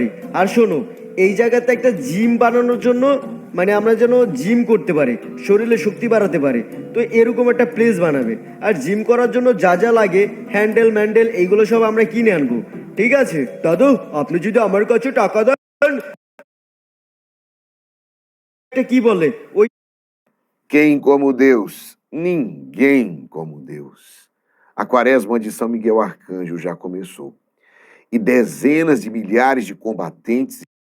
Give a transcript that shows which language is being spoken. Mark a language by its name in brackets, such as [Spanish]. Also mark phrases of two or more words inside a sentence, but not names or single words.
[Bangla] আর শোনো, এই জায়গাতে একটা জিম বানানোর জন্য, মানে আমরা যেন জিম করতে পারি, শরীরে শক্তি বাড়াতে পারে, তো এরকম একটা প্লেস বানাবে। আর জিম করার জন্য যা যা লাগে, হ্যান্ডেল ম্যান্ডেল এইগুলো সব আমরা কিনে আনবো, ঠিক আছে? দাদু, আপনি যদি আমার কাছে টাকা দেন, একটা কি বলে ওই [Portuguese] Quem como Deus? Ninguém como Deus. A quaresma de São Miguel Arcanjo já começou. E dezenas de milhares de combatentes